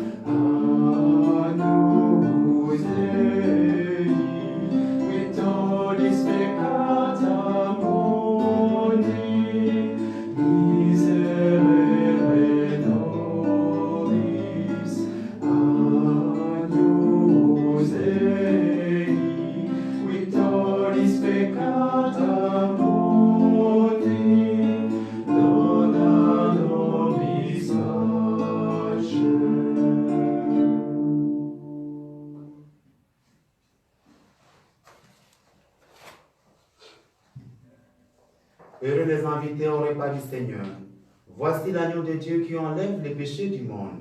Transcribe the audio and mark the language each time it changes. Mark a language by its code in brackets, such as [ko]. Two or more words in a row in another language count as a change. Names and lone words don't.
[la] Agnus Dei, victoris peccata mundi, miserere nobis. Agnus Dei, victoris peccata mundi, dona nobis pace. [fr] Heureux les invités au repas du Seigneur. Voici l'agneau de Dieu qui enlève les péchés du monde.